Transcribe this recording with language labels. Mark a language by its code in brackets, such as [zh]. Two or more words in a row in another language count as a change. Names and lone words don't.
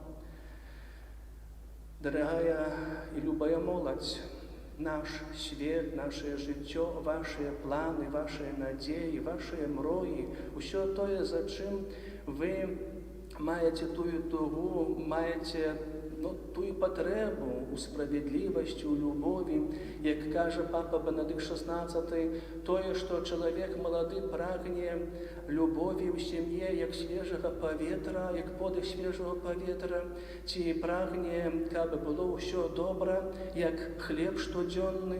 [uk] Дорогая і любая молодь, наш світ, наше життя, ваші плани, ваші надії, ваші мрії, усе те, за чим ви маєте ту тугу, маєте [be] тую патребу у справедливасці, у любові, як каже папа Бенедикт XVI, тое, што чалавек малады прагне любові ў сям'і, як свежага паветра, як подых свежага паветра, ці прагне, каб было ўсё добра, як хлеб штодзённы.